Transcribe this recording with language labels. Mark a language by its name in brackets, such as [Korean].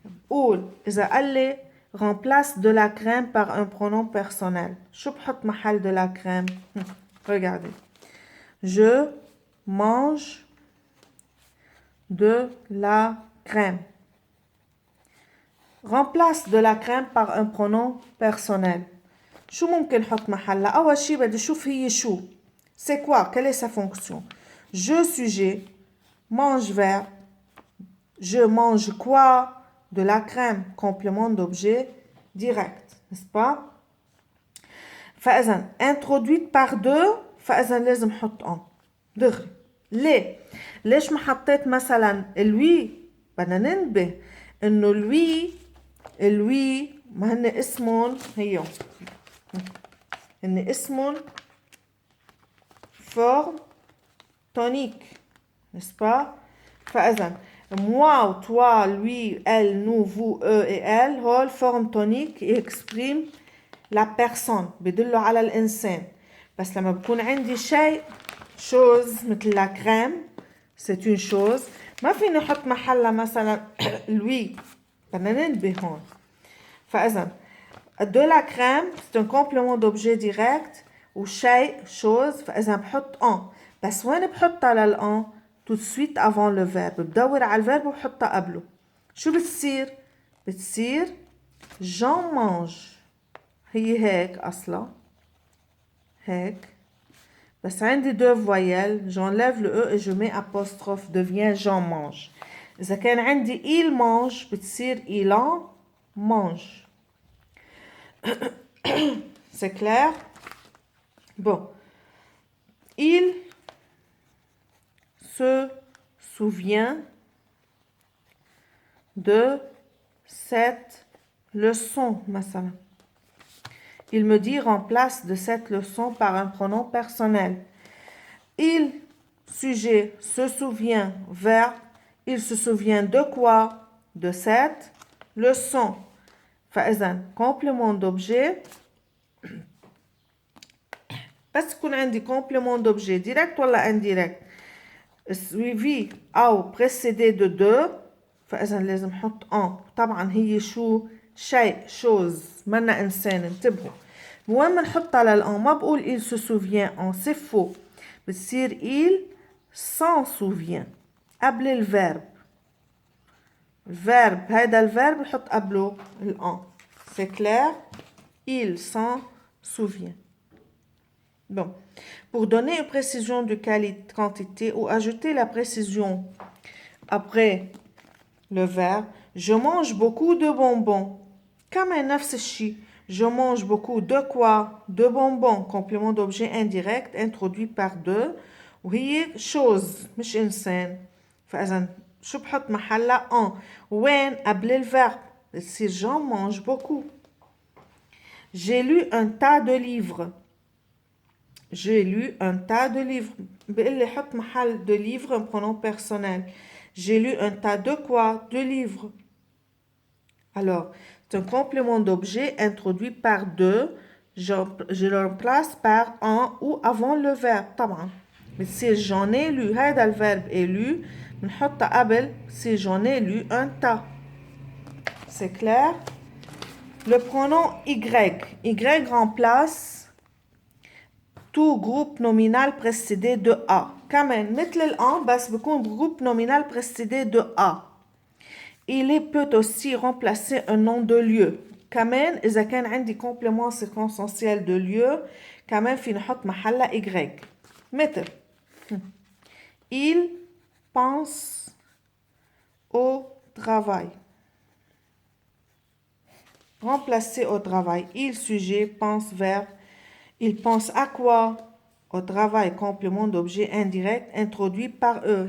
[Arabic] قول إذا قال لي [French] remplace de la crème par un pronom personnel. [Arabic] شو بحط محل [French] de la crème؟ Regardez. Je mange de la crème. Remplace de la crème par un pronom personnel. [Arabic] شو ممكن نحط محلها؟ أول شي بدي أشوف هي شو. [French] C'est quoi? Quelle est sa fonction? Je sujet, mange verbe. Je mange quoi? De la crème. Complément d'objet direct. N'est-ce pas? [Arabic] فإذا [French] introduite par deux [Arabic] فإذا لازم نحط [French] en. [Arabic] دغري. ليه؟ ليش ما حطيت مثلا lui؟ بدنا ننتبه إنه lui ما هن اسمهم هيو. هن اسمهم [French] forme tonique, n'est-ce pas? [Arabic] فإذا [French] moi, toi, lui, elle, nous, vous, eux et elle [Arabic] هول [French] forme tonique exprime la personne [Arabic] بدلوا على الإنسان. بس لما بكون عندي شيء chose مثل [French] la crème c'est une chose [Arabic] ما فيني أحط محلها مثلا lui. بدنا ننتبه هون. فإذا [French] de la crème c'est un complément d'objet direct ou شيء chose [Arabic] فإذا بحط [French] en. [Arabic] بس وين بحطها للان؟ [French] tout de suite avant le verbe. [Arabic] بدور على الverbe وبحطها قبله. شو بتصير؟ بتصير [French] j'en mange. [Arabic] هي هيك أصلا هيك بس عندي [French] deux voyelles j'enlève le e et je mets apostrophe devient j'en mange. [Arabic] إذا كان عندي [French] il mange [Arabic] بتصير [French] il en mange. C'est clair? Bon. Il se souvient de cette leçon, [Arabic] مثلا. [French] Il me dit remplace de cette leçon par un pronom personnel. Il, sujet, se souvient, verbe. Il se souvient de quoi? De cette leçon. [Arabic] فإذا [French] complément d'objet. [Arabic] بس يكون عندي [French] complément d'objet direct ولا indirect suivi أو précédé de deux [Arabic] فإذا لازم نحط [French] en. [Arabic] طبعا هي شو؟ شيء chose منا إنسان. انتبهوا وين بنحطها للان ما بقول [French] il se souvient en c'est faux. [Arabic] بتصير [French] il s'en souvient [Arabic] قبل الفيرب. الفيرب هيدا الفيرب بحط قبله الان. [French] c'est clair? Il s'en souvient. Bon, pour donner une précision de quantité ou ajouter la précision après le verbe, je mange beaucoup de bonbons. [Arabic] كمان نفس الشيء [French] Je mange beaucoup de quoi? De bonbons. Complément d'objet indirect introduit par de. [Arabic] وهي chose مش إنسان. فإذا شو بحط محلها en. وين قبل الverbe. بتصير [French] j'en mange beaucoup. J'ai lu un tas de livres. J'ai lu un tas de livres. [Arabic] بقول لي حط محل [French] de livres un pronom personnel. J'ai lu un tas de quoi? De livres. Alors, c'est un complément d'objet introduit par de. Je le remplace par en ou avant le verbe. [Arabic] طبعا. بتصير [French] j'en ai lu. هذا الverbe est lu. [Arabic] بنحطها قبل. [French] Si j'en ai lu un tas. C'est clair? Le pronom y. Y remplace tout groupe nominal précédé de a. [Arabic] كمان مثل الان بس بيكون [French] groupe nominal précédé de a. Il peut aussi remplacer un nom de lieu. [Arabic] كمان إذا كان عندي [French] complément circonstanciel de lieu [Arabic] كمان في نحط محلها y. مثل [French] il pense au travail. Remplacer au travail. Il, sujet, pense, verbe. Il pense à quoi? Au travail, complément d'objet indirect introduit par eux.